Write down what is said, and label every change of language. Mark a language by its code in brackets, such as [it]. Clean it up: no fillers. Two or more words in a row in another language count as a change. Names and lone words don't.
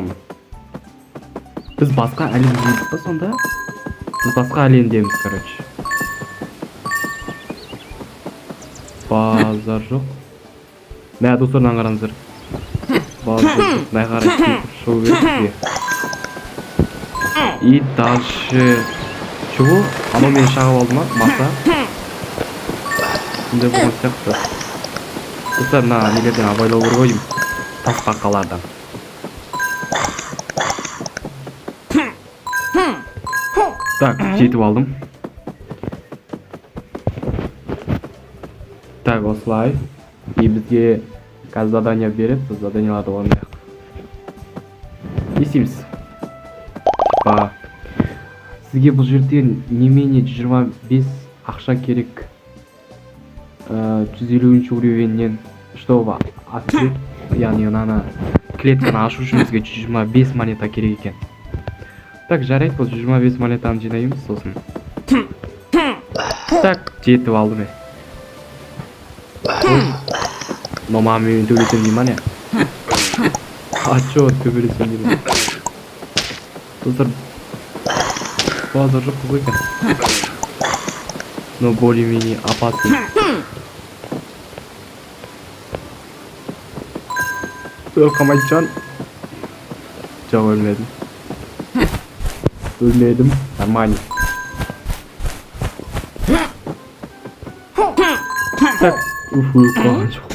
[kk] Біз басқа әлемдеміз ба сонда? Біз басқа әлемдеміз, короче. Базар жоқ. Мә, достардан қараңыздар. Базар жоқ. Мә қарай кетіп шығу керек бізге. [ru] И дальше... Чего? [kk] Анау мені шағып алды ма? Маса? Сондай болған сияқты. Достар, мына нелерден абайлау керек ойым. Тасбақалардан. Так, жетіп алдым. Так, осылай. И бізге қазір задание береді, біз заданияларды орындайық. Не істейміз? Сізге бұл жерден немене 25 ақша керек. [ru] 150 уровеннен чтобы открыть, [kk] яғни ана клетканы ашу үшін бізге 125 монета керек екен. Так, жарайды, бұл 125 монетаны жинаймыз сосын. Так, жетіп алдым. Но мамамен төбелесем дей ма не? [ru] А чё [kk] төбелесем дей? Достар, базар жоқ қой екен. [ru] Но более-менее опасный. [kk] Қамайчан. Жоқ, өлмедім. Өлмедім. Нормально. Так, қойған жоқ.